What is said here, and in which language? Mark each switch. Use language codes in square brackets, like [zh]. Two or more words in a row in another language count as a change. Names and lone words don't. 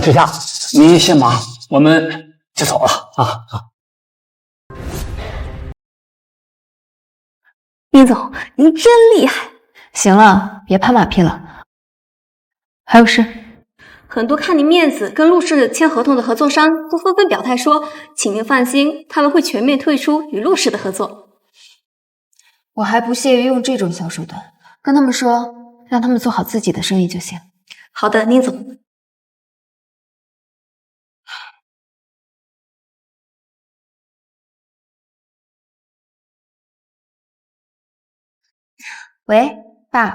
[zh] 知夏，你先忙，我們就走了啊。好。寧總，您真厲害。行了，別拍馬屁了。還有事？很多看您面子跟陸氏簽合同的合作商都紛紛表態說，請您放心，他們會全面退出與陸氏的合作。我還不屑於用這種小手段，跟他們說，讓他們做好自己的生意就行。好的，寧總。喂，爸。